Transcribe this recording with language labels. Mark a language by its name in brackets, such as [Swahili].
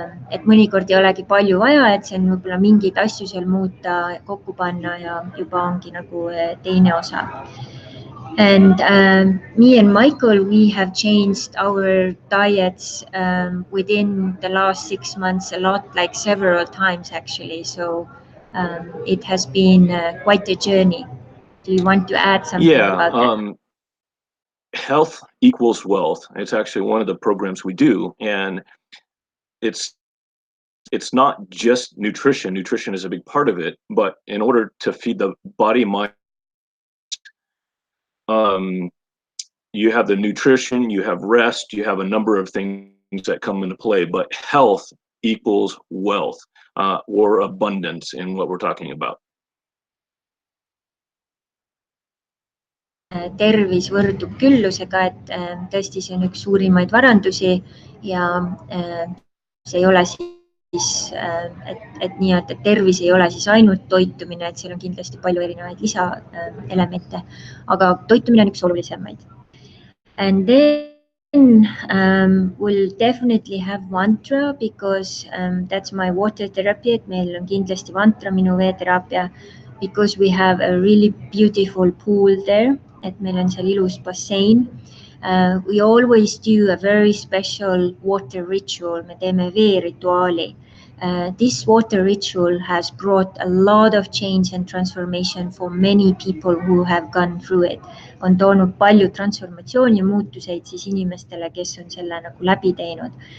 [Estonian] Et mõnikord ei olegi palju vaja, et see on võib-olla mingeid asju seal muuta, kokku panna ja juba ongi nagu teine osa. [English] And me and Michael, we have changed our diets within the last 6 months a lot, like several times actually. So it has been quite a journey. Do you want to add something about that? Health equals wealth. It's actually one of the programs we do, and it's not just nutrition. Nutrition is a big part of it, but in order to feed the body, mind, you have the nutrition, you have rest, you have a number of things that come into play, but health equals wealth or abundance in what we're talking about. [Estonian] Tervis võrdub küllusega, et tõesti see on üks suurimaid varandusi ja see ei ole siis, et nii-öelda tervis ei ole siis ainult toitumine, et seal on kindlasti palju erinevaid lisaelemente, aga toitumine on üks olulisemaid. [English] And then we'll definitely have mantra because that's my water therapy, [Estonian] et meil on kindlasti mantra, minu veeteraapia, [English] because we have a really beautiful pool there, [Estonian] et meil on seal ilus bassein. [English] We always do a very special water ritual, [Estonian] me teeme veerituaali. [English] This water ritual has brought a lot of change and transformation for many people who have gone through it. [Estonian] On toonud palju transformatsiooni ja muutuseid siis inimestele, kes on selle nagu läbi teinud.